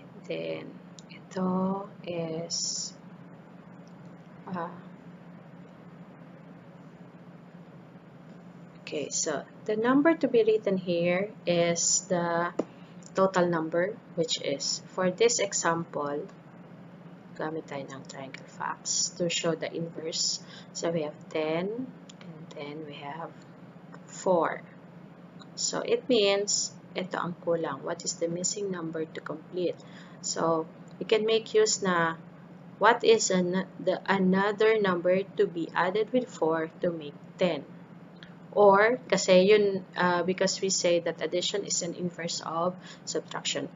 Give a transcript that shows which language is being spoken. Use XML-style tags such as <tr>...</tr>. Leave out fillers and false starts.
<en>And then, ito is okay, so the number to be written here is the total number, which is, for this example, gamit tayo ng triangle facts to show the inverse. So we have 10, and then we have 4. So it means,</en> <tl>ito ang kulang.</tl> <en>What is the missing number to complete? So we can make use na, what is another number to be added with 4 to make 10? Or, kasi yun, because we say that addition is an inverse of subtraction.</en>